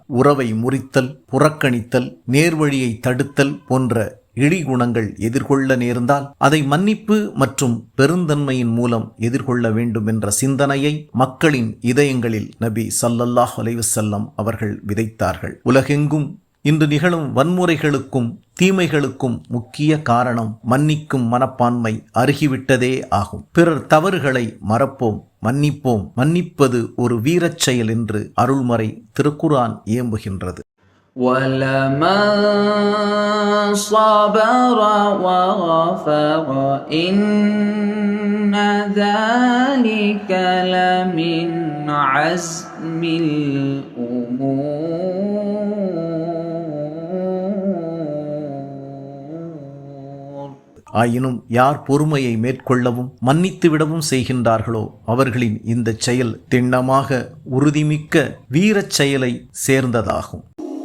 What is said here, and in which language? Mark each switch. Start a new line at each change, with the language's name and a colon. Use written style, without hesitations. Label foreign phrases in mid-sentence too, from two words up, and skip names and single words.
Tamil: உறவை முறித்தல், புறக்கணித்தல், நேர்வழியை தடுத்தல் போன்ற இழிகுணங்கள் எதிர்கொள்ள நேர்ந்தால் அதை மன்னிப்பு மற்றும் பெருந்தன்மையின் மூலம் எதிர்கொள்ள வேண்டும் என்ற சிந்தனையை மக்களின் இதயங்களில் நபி ஸல்லல்லாஹு அலைஹி வஸல்லம் அவர்கள் விதைத்தார்கள். உலகெங்கும் இன்று நிகழும் வன்முறைகளுக்கும் தீமைகளுக்கும் முக்கிய காரணம் மன்னிக்கும் மனப்பான்மை அருகிவிட்டதே ஆகும். பிறர் தவறுகளை மறப்போம், மன்னிப்போம். மன்னிப்பது ஒரு வீரச் செயல் என்று அருள்மறை திருக்குர்ஆன் ஏம்புகின்றது.
Arabic: وَلَمَنْ صَبَرَ وَغَفَرَ إِنَّ ذَلِكَ لَمِنْ عَزْمِ الْأُمُورِ.
Tamil: ஆயினும் யார் பொறுமையை மேற்கொள்ளவும் மன்னித்துவிடவும் செய்கின்றார்களோ அவர்களின் இந்த செயல் திண்ணமாக உறுதிமிக்க வீரச் செயலை சேர்ந்ததாகும்.